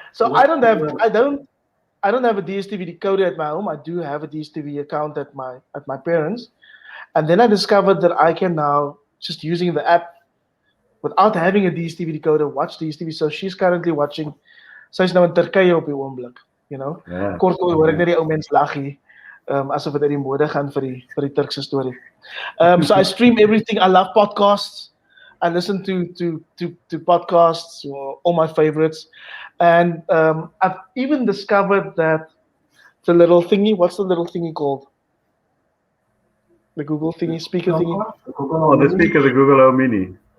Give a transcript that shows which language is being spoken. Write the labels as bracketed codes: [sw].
[en] So I don't have a DSTV decoder at my home. I do have a DSTV account at my parents. And then I discovered that I can now, just using the app without having a DSTV decoder, watch DSTV. So she's currently watching. [af] Sy's nou in Turkye op die oomblik, [en] Yeah. [af] Kortweg hoor ek net die ou mens lag hier, asof dit uit die mode gaan vir die Turkse storie. [en] So I stream everything. I love podcasts. I listen to podcasts, all my favorites, and I've even discovered that the little thingy. What's the little thingy called? The Google thingy, speaker thingy. Oh, the speaker, the Google Home Mini.